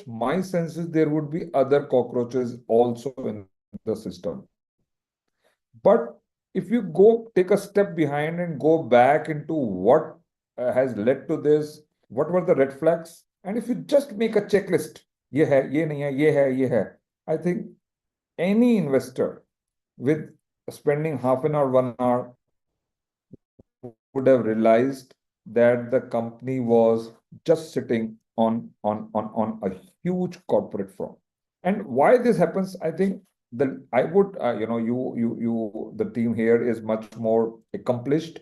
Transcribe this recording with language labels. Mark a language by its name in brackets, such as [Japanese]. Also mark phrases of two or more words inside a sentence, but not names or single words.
[English] My sense is there would be other cockroaches also in the system. But if you go take a step behind and go back into what has led to this, what were the red flags, and if you just make a checklist, [Hindi] ये है, ये नहीं है, ये है, ये है, [English] I think any investor with spending half an hour, 1 hour would have realized that the company was just sitting on a huge corporate fraud. And why this happens, I think I would, the team here is much more accomplished.